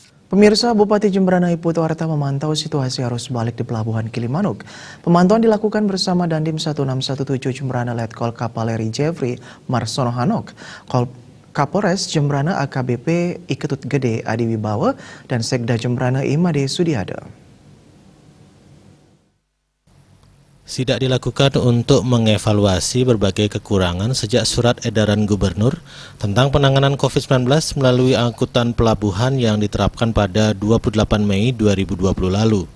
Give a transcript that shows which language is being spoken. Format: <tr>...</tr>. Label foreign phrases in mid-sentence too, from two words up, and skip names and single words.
<id>Pemirsa, Bupati Jembrana Putu Arta memantau situasi arus balik di Pelabuhan Gilimanuk. Pemantauan dilakukan bersama Dandim 1617 Jembrana Letkol Kavaleri Jeffrey Marsono Hanok, Kapolres Jembrana AKBP Iketut Gede Adi Wibawa, dan Sekda Jembrana Imade Sudiada. Sidak dilakukan untuk mengevaluasi berbagai kekurangan sejak surat edaran gubernur tentang penanganan COVID-19 melalui angkutan pelabuhan yang diterapkan pada 28 Mei 2020 lalu.</id>